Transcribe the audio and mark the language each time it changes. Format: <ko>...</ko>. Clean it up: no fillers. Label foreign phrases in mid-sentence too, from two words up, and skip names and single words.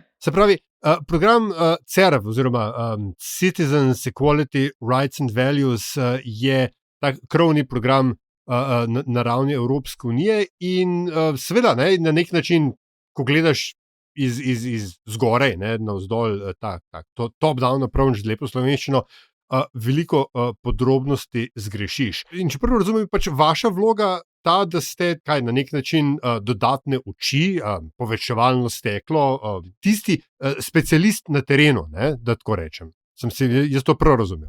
<sl>Se pravi, program CERV oziroma Citizens, Equality, Rights and Values je tak krovni program na ravni Evropske unije in seveda na nek način, ko gledaš iz zgoraj, navzdol,</sl> <en>top-down approach,</en> <sl>lepo slovenščino, veliko podrobnosti zgrešiš. In čeprav razumem, pač vaša vloga ta, da ste na nek način dodatne oči, povečevalno steklo, tisti specialist na terenu, da tako rečem. Sem si jaz to prav razumel?</sl>